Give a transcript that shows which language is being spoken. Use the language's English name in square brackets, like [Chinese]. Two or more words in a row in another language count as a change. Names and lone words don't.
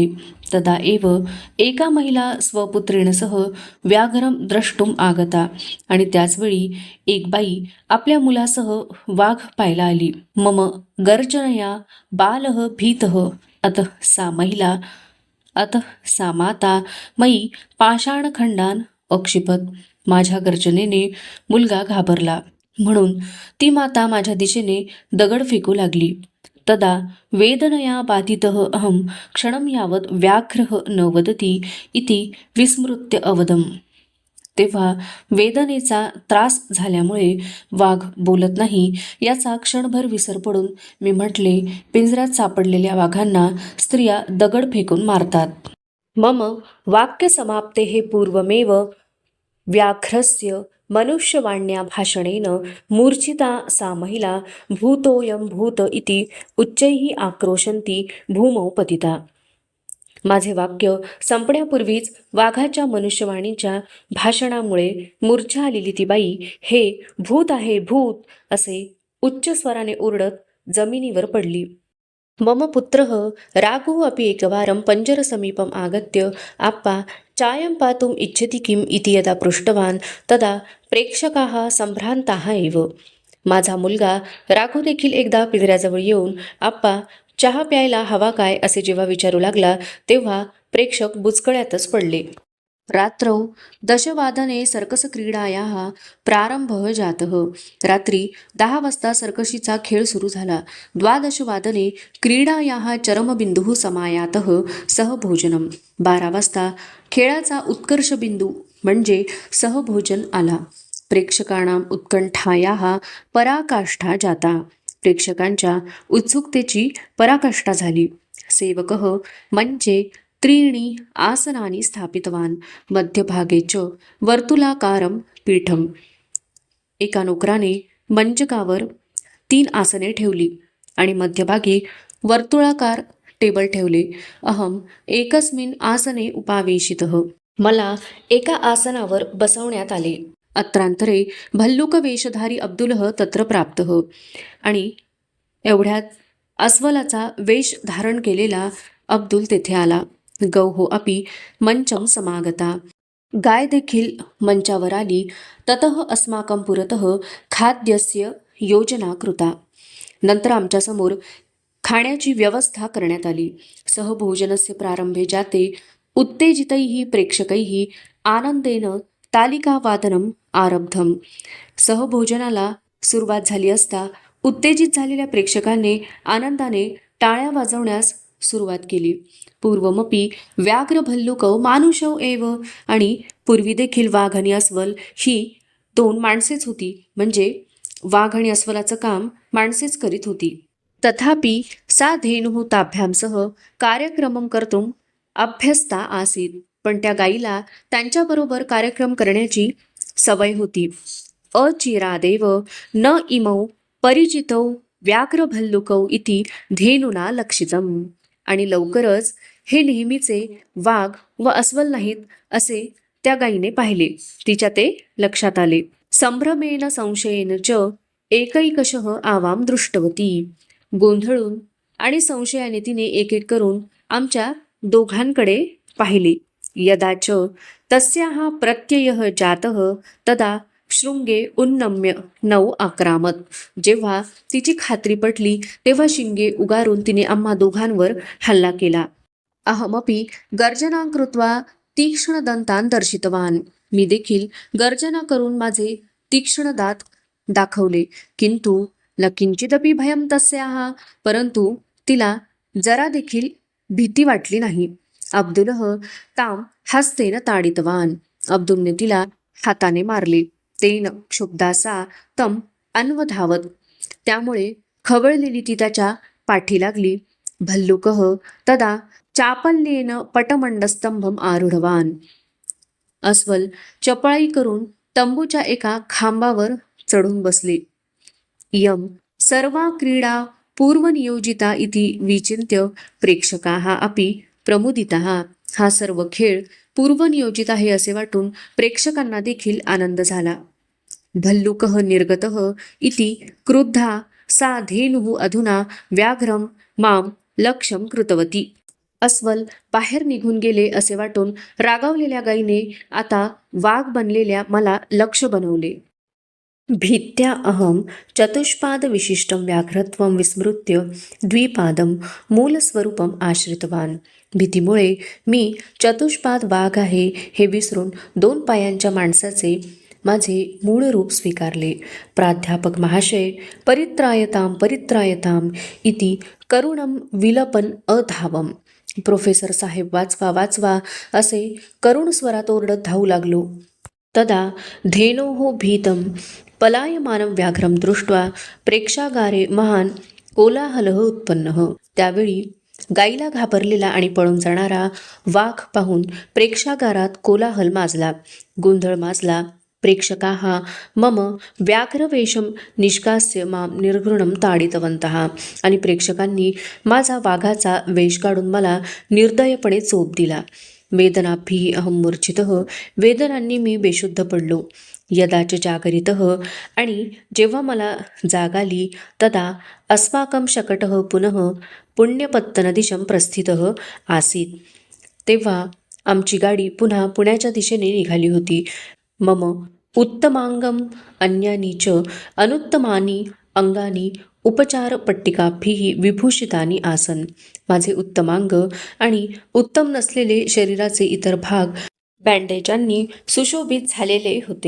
[Sanskrit] तदा एव एका महिला स्वपुत्रेणसह व्याघ्रम द्रष्टुम आगता. [Marathi] आणि त्याचवेळी एक बाई आपल्या मुलासह वाघ पाहायला आली. [Sanskrit] मम गर्जनया बालः भीतः अतः सा माता मयी पाषाणखंडान अक्षिपत. [Marathi] माझ्या गर्जनेने मुलगा घाबरला म्हणून ती माता माझ्या दिशेने दगड फेकू लागली. [Sanskrit] तदा वेदनया बाधितः अहम क्षणं यावत् व्याघ्रः न वदति इति विस्मृत्य अवदम. [Marathi] तेव्हा वेदनेचा त्रास झाल्यामुळे वाघ बोलत नाही याचा क्षणभर विसर पडून मी म्हटले, पिंजऱ्यात सापडलेल्या वाघांना स्त्रिया दगड फेकून मारतात. [Sanskrit] मम वाक्यसमाप्तेः पूर्वमेव व्याघ्रस्य मनुष्यवाण्या भाषणेन मूर्छिता सा महिला भूतोऽयं भूत इति उच्चैः आक्रोशन्ती भूमौ पतिता. [Marathi] माझे वाक्य संपण्यापूर्वीच वाघाच्या मनुष्यवाणीच्या भाषणामुळे मूर्छा आलेली ती बाई हे भूत आहे, भूत असे उच्च स्वराने ओरडत जमिनीवर पडली. [Sanskrit] मम पुत्रः राघुः अपि एकवारं पंजरसमीपम् आगत्य आप्पा चायं पातुम् इच्छति किम् इति यदा पृष्टवान् तदा प्रेक्षकाः संभ्रांताः एव. [Marathi] माझा मुलगा राघू देखील एकदा पिंजऱ्याजवळ येऊन आप्पा चहा प्यायला हवा काय असे जेव्हा विचारू लागला तेव्हा प्रेक्षक बुचकळ्यातच पडले. [Sanskrit] रात्रौ दशवादने सर्कसक्रीडायाः प्रारंभः जातः. [Marathi] रात्री 10 वाजता सर्कशीचा खेळ सुरू झाला. [Sanskrit] 12 वादने क्रीडायाः चरमबिंदुः समायातः सहभोजनम. [Marathi] 12 वाजता खेळाचा उत्कर्ष बिंदू म्हणजे सहभोजन आला. [Sanskrit] प्रेक्षकाणां उत्कंठायाः पराकाष्ठा जाता. [Marathi] प्रेक्षकांच्या उत्सुकतेची पराकाष्ठा झाली. [Sanskrit] सेवकः मंचे 3 आसनानि स्थापितवान्. मध्यभागे च वर्तुलाकारं पीठम. [Marathi] एका नोकराने मंचकावर 3 आसने ठेवली आणि मध्यभागी वर्तुळाकार टेबल ठेवले. [Sanskrit] अहम एकस्मिन् आसने उपावेशितः. [Marathi] मला एका आसनावर बसवण्यात आले. [Sanskrit] अत्रांतरे भल्लुक वेशधारी अब्दुलह तत्र प्राप्तः. [Marathi] आणि एवढ्यात अस्वलाचा वेश धारण केलेला अब्दुल तेथे आला. [Sanskrit] गौः अपि मंचम समागता. [Marathi] गाय देखील मंचावर आली. [Sanskrit] ततः अस्माकं पुरतः खाद्यस्य योजना कृता. [Marathi] नंतर आमच्यासमोर खाण्याची व्यवस्था करण्यात आली. [Sanskrit] सहभोजनस्य प्रारंभे जाते उत्तेजितैः प्रेक्षकैः आनंदेन तालिकावादनम आरब्धम. [Marathi] सहभोजनाला सुरुवात झाली असता उत्तेजित झालेल्या प्रेक्षकांनी आनंदाने टाळ्या वाजवण्यास सुरुवात केली. [Sanskrit] पूर्वमपि व्याघ्र भल्लुकौ मानुषौ एव. [Marathi] आणि पूर्वी देखील वाघ आणि अस्वल ही दोन माणसेच होती. म्हणजे वाघ आणि अस्वलाचं काम माणसेच करीत होती. [Sanskrit] तथापि सा धेनुः ताभ्यां सह कार्यक्रमं कर्तुम अभ्यस्ता आसीत. [Marathi] पण त्या गाईला त्यांच्याबरोबर कार्यक्रम करण्याची सवय होती. [Sanskrit] अचिरादेव न इमौ परिचितौ व्याघ्रभल्लुकौ इति धेनुना लक्षितम्. [Marathi] आणि लवकरच हे नेहमीचे वाघ व अस्वल नाहीत असे त्या गायीने पाहिले. तिच्या ते लक्षात आले. [Sanskrit] संभ्रमेन संशयेन च एकैकशः आवाम दृष्टवती. [Marathi] गोंधळून आणि संशयाने तिने एक एक करून आमच्या दोघांकडे पाहिले. [Sanskrit] यदा च तस्याः प्रत्ययः जातः तदा शृंगे उन्नम्य नौ आक्रामत. [Marathi] जेव्हा तिची खात्री पटली तेव्हा शिंगे उगारून तिने आम्हा दोघांवर हल्ला केला. [Sanskrit] अहमपि गर्जना कृत्वा तीक्ष्ण दंतान दर्शितवान. [Marathi] मी देखील गर्जना करून माझे तीक्ष्ण दात दाखवले. [Sanskrit] किंतु न किंचिदपि भयं तस्याः. [Marathi] परंतु तिला जरा देखील भीती वाटली नाही. [Sanskrit] अब्दुलह ताम हस्तेन ताडितवान. [Marathi] अब्दुलने तिला हाताने मारले. [Sanskrit] तेन क्षुब्धा सा तम अन्वधावत. [Marathi] त्यामुळे खवळलेली ती त्याच्या पाठी लागली. [Sanskrit] भल्लुकः तदा चापल्येन पटमंडस्तंभम आरूढवान. [Marathi] अस्वल चपळाई करून तंबूच्या एका खांबावर चढून बसले. [Sanskrit] यम सर्वा क्रीडा पूर्वनियोजिता इति विचिन्त्य प्रेक्षकाः अपि प्रमुदिताः. [Marathi] हा सर्व खेळ पूर्वनियोजित आहे असे वाटून प्रेक्षकांना देखील आनंद झाला. [Sanskrit] भल्लुकः निर्गतः इति क्रुद्धा सा धेनुः अधुना व्याघ्रं माम लक्ष्यं कृतवती. [Marathi] अस्वल बाहेर निघून गेले असे वाटून रागावलेल्या गायीने आता वाघ बनलेल्या मला लक्ष बनवले. [Sanskrit] भीत्या अहम चतुष्पाद विशिष्टं व्याघ्रत्वं विस्मृत्य द्विपादं मूलस्वरूपम आश्रितवान. [Marathi] भीतीमुळे मी चतुष्पाद वाघ आहे हे विसरून 2 पायांच्या माणसाचे माझे मूळ रूप स्वीकारले. [Sanskrit] प्राध्यापक महाशय परित्रायताम इति करुणम विलपन अधावम. [Marathi] प्रोफेसर साहेब वाचवा वाचवा असे करुण स्वरात ओरडत धावू लागलो. [Sanskrit] तदा धेनोः भीतं पलायमानं व्याघ्रं दृष्ट्वा प्रेक्षागारे महान कोलाहलः उत्पन्नः. [Marathi] त्यावेळी गाईला घाबरलेला आणि पळून जाणारा वाघ पाहून प्रेक्षागारात कोलाहल माजला, गोंधळ माजला. [Sanskrit] प्रेक्षकाः मम व्याघ्रवेषं निष्कास्य मां निर्घृणं ताडितवन्तः. [Marathi] आणि प्रेक्षकांनी माझा वाघाचा वेश काढून मला निर्दयपणे चोप दिला. [Sanskrit] वेदनाभिः अहं मूर्छितः. [Marathi] वेदनांनी मी बेशुद्ध पडलो. [Sanskrit] यदाच जागरितः. [Marathi] आणि जेव्हा मला जाग आली [Sanskrit] तदा अस्माकं शकटः पुनः पुण्यपत्तनदिशं प्रस्थितः आसीत्. [Marathi] तेव्हा आमची गाडी पुन्हा पुण्याच्या दिशेने निघाली होती. [Sanskrit] मम उत्तमांगम अन्यानी च अनुत्तमानी अंगानी उपचारपट्टिकाभिः विभूषितानि आसन. [Marathi] माझे उत्तमांग आणि उत्तम नसलेले शरीराचे इतर भाग बँडेजांनी सुशोभित झालेले होते.